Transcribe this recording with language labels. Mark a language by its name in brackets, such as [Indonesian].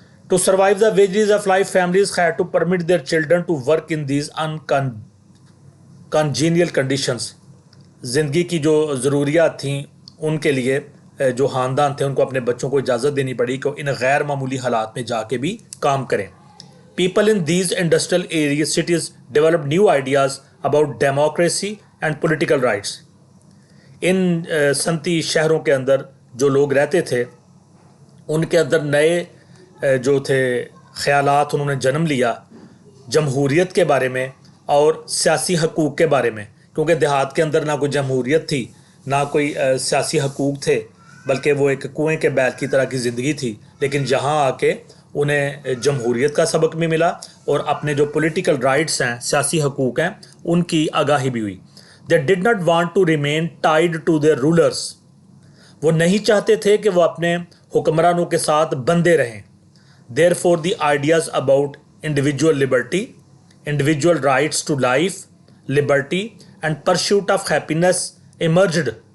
[English] To survive the vagaries of life, families had to permit their children to work in these uncongenial conditions. [Urdu] زندگی کی جو ضروریات تھیں ان کے لیے جو خاندان تھے ان کو اپنے بچوں کو اجازت دینی پڑی کہ ان غیر معمولی حالات میں جا کے بھی کام کریں. [English] People in these industrial areas, cities developed new ideas about democracy and political rights. [Urdu] ان صنعتی شہروں کے اندر جو لوگ رہتے تھے ان کے اندر نئے جو تھے خیالات انہوں نے جنم لیا جمہوریت کے بارے میں اور سیاسی حقوق کے بارے میں، کیونکہ دیہات کے اندر نہ کوئی جمہوریت تھی نہ کوئی سیاسی حقوق تھے، بلکہ وہ ایک کنویں کے بیل کی طرح کی زندگی تھی. لیکن جہاں آ کے انہیں جمہوریت کا سبق بھی ملا اور اپنے جو پولیٹیکل رائٹس ہیں، سیاسی حقوق ہیں، ان کی آگاہی بھی ہوئی. [English] They did not want to remain tied to their rulers. [Urdu] وہ نہیں چاہتے تھے کہ وہ اپنے حکمرانوں کے ساتھ بندھے رہیں. [English] Therefore the ideas about individual liberty, individual rights to life, liberty and pursuit of happiness emerged.